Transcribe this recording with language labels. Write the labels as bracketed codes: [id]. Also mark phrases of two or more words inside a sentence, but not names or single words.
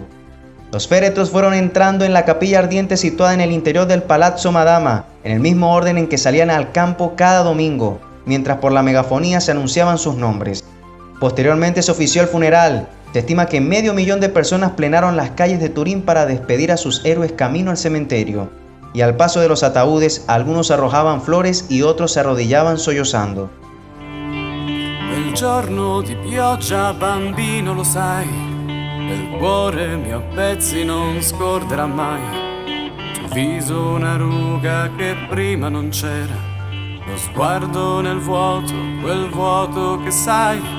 [es] Los féretros fueron entrando en la capilla ardiente situada en el interior del Palazzo Madama, en el mismo orden en que salían al campo cada domingo, mientras por la megafonía se anunciaban sus nombres. Posteriormente se ofició el funeral. Se estima que medio millón de personas plenaron las calles de Turín para despedir a sus héroes camino al cementerio, y al paso de los ataúdes algunos arrojaban flores y otros se arrodillaban sollozando. [it] Quel giorno di pioggia, bambino, lo sai, il cuore mio a pezzi non scorderà mai. Tuo viso una ruga che prima non c'era, lo sguardo nel vuoto, quel vuoto che sai.